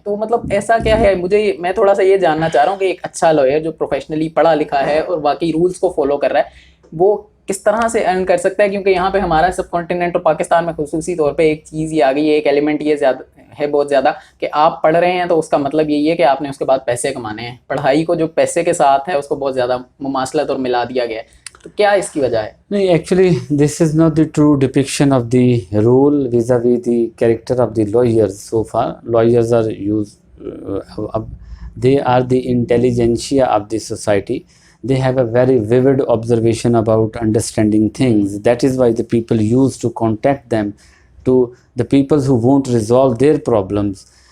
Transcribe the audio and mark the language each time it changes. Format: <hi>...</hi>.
<ur>تو مطلب ایسا کیا ہے, میں تھوڑا سا یہ جاننا چاہ رہا ہوں کہ ایک اچھا لوئر جو پروفیشنلی پڑھا لکھا ہے اور باقی رولس کو فالو کر رہا ہے, وہ کس طرح سے ارن کر سکتا ہے, کیونکہ یہاں پہ ہمارا سب کانٹیننٹ اور پاکستان میں خصوصی طور پہ ایک چیز یہ آ گئی ہے, ایک ایلیمنٹ یہ زیادہ ہے بہت زیادہ, کہ آپ پڑھ رہے ہیں تو اس کا مطلب یہی ہے کہ آپ نے اس کے بعد پیسے کمانے ہیں. پڑھائی کو جو پیسے کے ساتھ ہے اس کو بہت زیادہ مماثلت اور ملا دیا گیا ہے. تو کیا اس کی وجہ ہے؟</ur> <en>نہیں, actually this is not the true depiction of the role vis-a-vis the character of the lawyers. So for lawyers are they are the intelligentsia of the society. They have a very vivid observation about understanding things. That is why the people used to contact them, to the people who won't resolve their problems.</en>